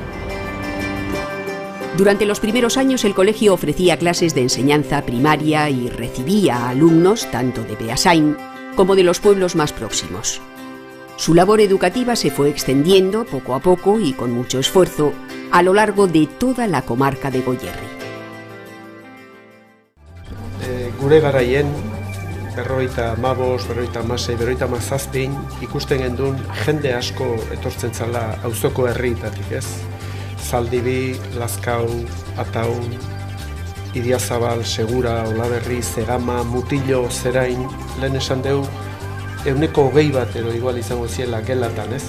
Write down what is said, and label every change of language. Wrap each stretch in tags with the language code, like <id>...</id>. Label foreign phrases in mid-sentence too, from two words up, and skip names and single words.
<es>Durante los primeros años el colegio ofrecía clases de enseñanza primaria y recibía a alumnos tanto de Beasain como de los pueblos más próximos. Su labor educativa se fue extendiendo poco a poco y con mucho esfuerzo a lo largo de toda la comarca de Goierri.</es> <eu>Gure garaien berrogeita hamazazpin ikusten gendun jende asko etortzen zala auzoko herrietatik, ez? Zaldibi, Lazkau, Ataun, Idiazabal, Segura, Olaberri, Zerama, Mutillo, Zerain, lehen esan deu, 20 bat edo igual izango ziela gelatan, ez?</eu>